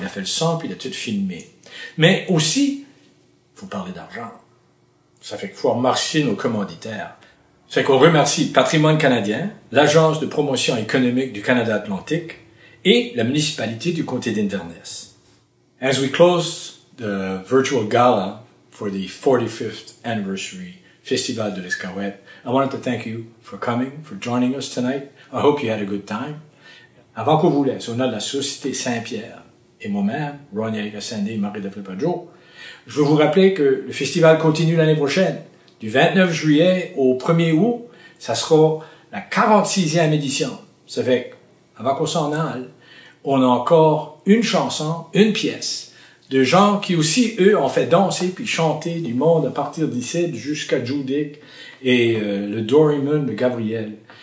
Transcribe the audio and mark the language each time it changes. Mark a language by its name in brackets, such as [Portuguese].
[French] Il a fait le son, puis il a tout filmé. Mais aussi, il faut parler d'argent. Ça fait qu'il faut remercier nos commanditaires. Ça fait qu'on remercie Patrimoine canadien, l'Agence de promotion économique du Canada Atlantique et la municipalité du comté d'Inverness. [English] As we close the virtual gala for the 45th anniversary Festival de l'Escaouette, I wanted to thank you for coming, for joining us tonight. I hope you had a good time. [French] Avant qu'on vous laisse, au nom de la Société Saint-Pierre et moi-même, Ronnie Gassandé et Marie de Flipajo, je veux vous rappeler que le festival continue l'année prochaine. Du 29 juillet au 1er août, ça sera la 46e édition. Ça fait avant qu'on s'en aille, on a encore une chanson, une pièce, de gens qui aussi, eux, ont fait danser puis chanter du monde à partir d'ici jusqu'à Judic et le Doryman de Gabriel.